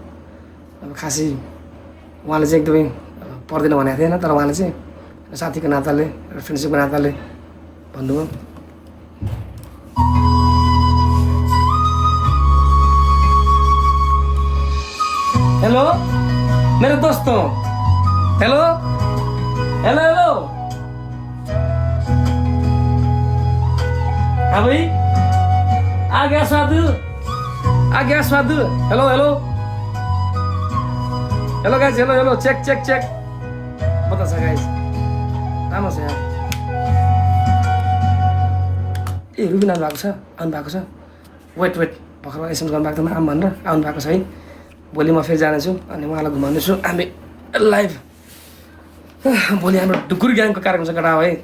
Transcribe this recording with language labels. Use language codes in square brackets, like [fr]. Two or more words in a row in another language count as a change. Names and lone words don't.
[ne] अब खासै उहाँले चाहिँ एकदमै पर्दैन भनेको थिएन, तर उहाँले चाहिँ साथीको नाताले, फ्रेन्डसिपको नाताले भन्नुभयो। [en] hello मेरे [hi] दोस्तों, हेलो हेलो हेलो। हाँ भाई, आ गया स्वाद, आ गया स्वाद। [en] hello hello hello guys, hello hello, check check check. [ne] बता छ गाइस, राम्रो छ यार। ए रुबिन आउनु भएको छ, आउनु भएको छ। वेट वेट, भर्खर एसएमएस गर्नु भएको थियो आउनु भनेर, आउनु भएको छ है। भोलि म फेरि जानेछु अनि उहाँलाई घुमाउनेछु हामी लाइभ। भोलि हाम्रो ढुकुर ग्याङको कार्यक्रम छ केटा हो है।